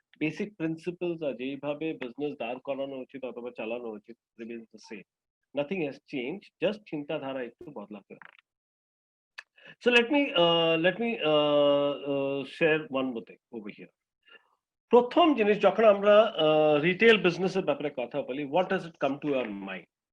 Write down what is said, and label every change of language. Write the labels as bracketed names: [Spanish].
[Bangla] Basic principles আর যেইভাবে business দাঁড় করানো উচিত অথবা চালানো উচিত [English] remains the same. Nothing has changed, just [Bangla] চিন্তাধারা একটু বদলাতে হবে। [English] So let me share one more thing over here. [Bangla] প্রথম জিনিস, যখন আমরা রিটেল বিজনেসের ব্যাপারে কথা বলি, [English] What does it come to our mind?